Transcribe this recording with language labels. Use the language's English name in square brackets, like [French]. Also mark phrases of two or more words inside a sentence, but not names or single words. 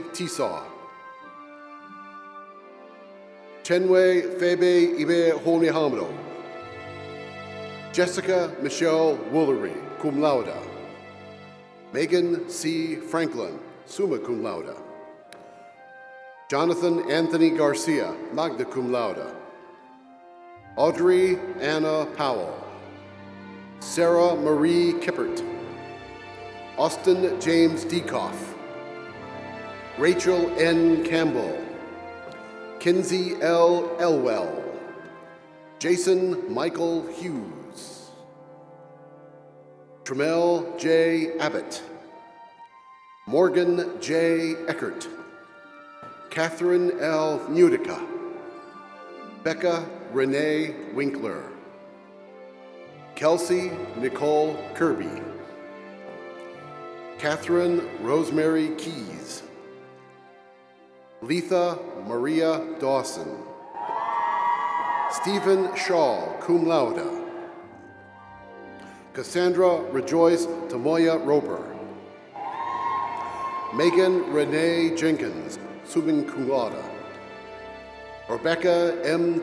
[English] Tisaw, Chenwe Febe Ibe Honihamdo, Jessica Michelle Woolery, [Latin] cum laude, [English] Megan C. Franklin, [Latin] summa cum laude, [English] Jonathan Anthony Garcia, [Latin] magna cum laude, [English] Audrey Anna Powell, Sarah Marie Kippert, Austin James Dekoff, Rachel N. Campbell, Kinsey L. Elwell, Jason Michael Hughes, Tremel J. Abbott, Morgan J. Eckert, Catherine L. Nudica, Becca Renee Winkler, Kelsey Nicole Kirby, Catherine Rosemary Keys, Letha Maria Dawson, Stephen Shaw, [Latin] cum laude, [English] Cassandra Rejoice Tamoya Roper, Megan Renee Jenkins, [Latin] summa cum laude, [English] Rebecca M.